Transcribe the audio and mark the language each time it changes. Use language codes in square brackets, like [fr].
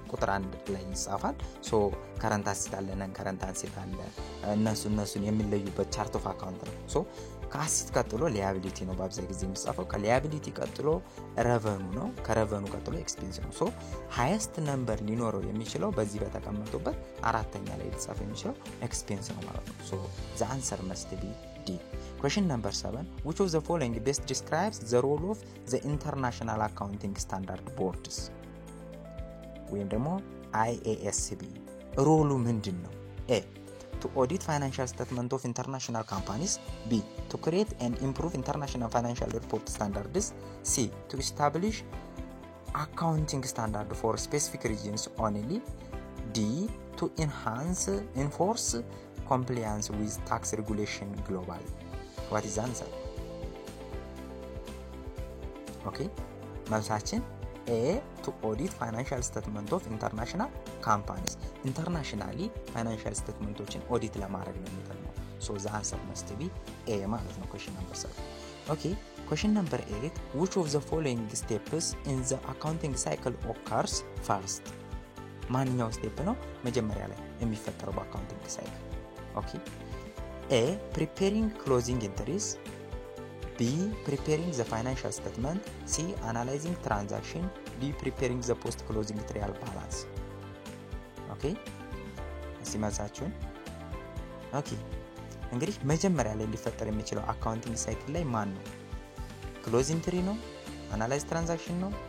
[am] 1 ላይ ይጻፋል። ሶ ከረንት አሲት አለ፣ ነን ከረንት አሲት አለ። እነሱን የሚለዩበት ቻርት ኦፍ አካውንት ነው። ሶ ከአሲት ቀጥሎ ሊያቢሊቲ ነው በአብዛኛው ጊዜ የሚጻፈው። ከሊያቢሊቲ ቀጥሎ ረቨኑ ነው። ከረቨኑ ቀጥሎ ኤክስፔንስ ነው። ሶ ሃይስት ነምበር ሊኖረው የሚችለው በዚህ በተቀመጡበት አራተኛ ላይ ሊጻፍ የሚችለው ኤክስፔንስ ነው ማለት ነው። ሶ [en] the answer must be D. Question number 7, which of the following best describes the role of the International Accounting Standard Boards [am] ወይም ደግሞ [en] IASB? [am] ሮሉ ምንድነው? [en] A, to audit financial statement of international companies. B, to create and improve international financial report standards. C, to establish accounting standard for specific regions only. D, to enforce compliance with tax regulation globally. What is the answer? Okay, [am] መልሳችን [en] A, to audit financial statement of international companies. internationally financial statementዎችን [am] ኦዲት ለማድረግ ነው የሚጠቅመው። [en] so the answer must be A [am] ማለት ነው [en] question number 7. okay, question number 8, which of the following steps in the accounting cycle occurs first? [am] ማንኛው ስቴፕ ነው መጀመሪያ ላይ የሚፈጠረው በአካውንቲንግ ሳይክል? [en] okay, A, preparing closing entries. B, preparing the financial statement. C, analyzing transaction. D, preparing the post closing trial balance. [am] okay, ሲመሳችሁን okay እንግዲህ መጀመሪያ ላይ ሊፈጠር የሚችለው አካውንቲንግ ሳይክል ላይ ማን ነው? ክሎዝ ኢንትሪ ነው? አናላይዝ ትራንዛክሽን ነው?